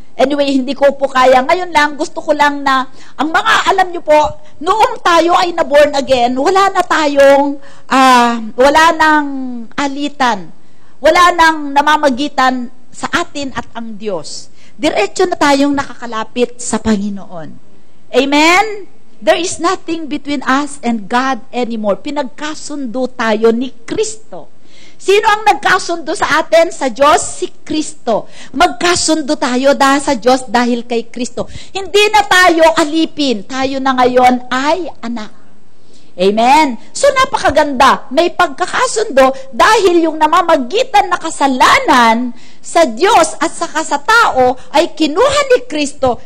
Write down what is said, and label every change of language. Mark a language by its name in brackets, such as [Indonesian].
[Filipino] Anyway, hindi ko po kaya. Ngayon lang, gusto ko lang na, ang mga, alam nyo po, noong tayo ay na-born again, wala na tayong, wala nang alitan, wala nang namamagitan sa atin at ang Diyos. Diretso na tayong nakakalapit sa Panginoon. Amen? [English] There is nothing between us and God anymore. [Filipino] Pinagkasundo tayo ni Kristo. Sino ang nagkasundo sa atin? Sa Diyos, si Kristo. Magkasundo tayo sa Diyos dahil kay Kristo. Hindi na tayo alipin. Tayo na ngayon ay anak. Amen. So napakaganda. May pagkakasundo dahil yung namamagitan na kasalanan sa Diyos at saka sa tao ay kinuha ni Kristo.